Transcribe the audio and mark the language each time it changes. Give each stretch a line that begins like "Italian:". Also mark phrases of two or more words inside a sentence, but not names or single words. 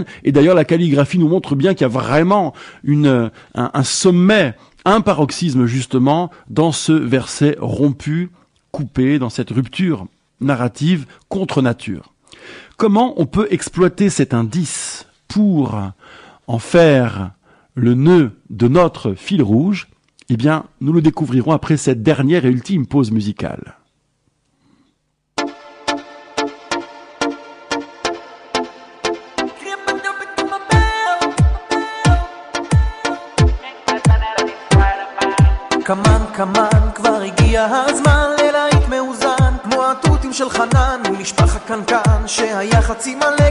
French: Et d'ailleurs, la calligraphie nous montre bien qu'il y a vraiment un sommet, un paroxysme justement dans ce verset rompu, coupé, dans cette rupture narrative contre nature. Comment on peut exploiter cet indice pour en faire le nœud de notre fil rouge? Eh bien, nous le découvrirons après cette dernière et ultime pause musicale.
Hebrew: כמן, כבר הגיע הזמן ללהיט מאוזן כמו התותים של חנן עם נשפך הקנקן שהיה חצי מלא